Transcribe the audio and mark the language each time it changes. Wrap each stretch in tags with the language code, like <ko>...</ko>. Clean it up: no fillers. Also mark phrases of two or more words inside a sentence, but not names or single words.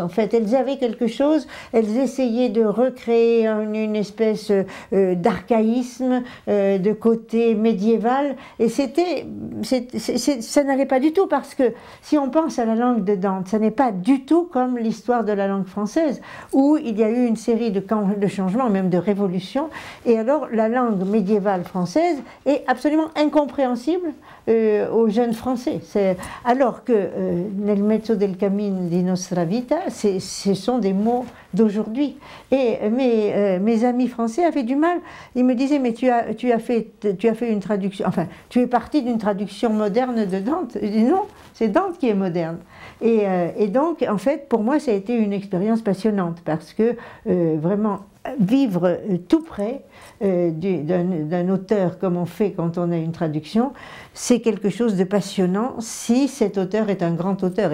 <fr>En fait, elles avaient quelque chose, elles essayaient de recréer une espèce d'archaïsme, de côté médiéval, et ça n'allait pas du tout, parce que si on pense à la langue de Dante, ça n'est pas du tout comme l'histoire de la langue française, où il y a eu une série de changements, même de révolutions. Et alors la langue médiévale française est absolument incompréhensible aux jeunes Français. Alors que</fr> <it>nel mezzo del cammin di nostra vita,</it> <fr>ce sont des mots d'aujourd'hui. Et mes amis français avaient du mal. Ils me disaient, mais tu as fait une traduction, enfin, tu es parti d'une traduction moderne de Dante. Je dis non, c'est Dante qui est moderne. Et donc, en fait, pour moi, ça a été une expérience passionnante, parce que vraiment, vivre tout près d'un auteur comme on fait quand on a une traduction, c'est quelque chose de passionnant si cet auteur est un grand auteur.</fr>